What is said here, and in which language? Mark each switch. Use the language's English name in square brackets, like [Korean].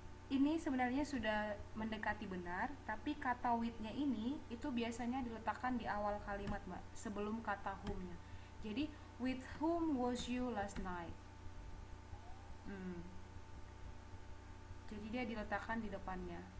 [Indonesian] Ini sebenarnya sudah mendekati benar, tapi kata with-nya ini itu biasanya diletakkan di awal kalimat, Mbak, sebelum kata whom-nya. [English] Jadi, with whom was you last night? Hmm. [Indonesian] Jadi dia diletakkan di depannya.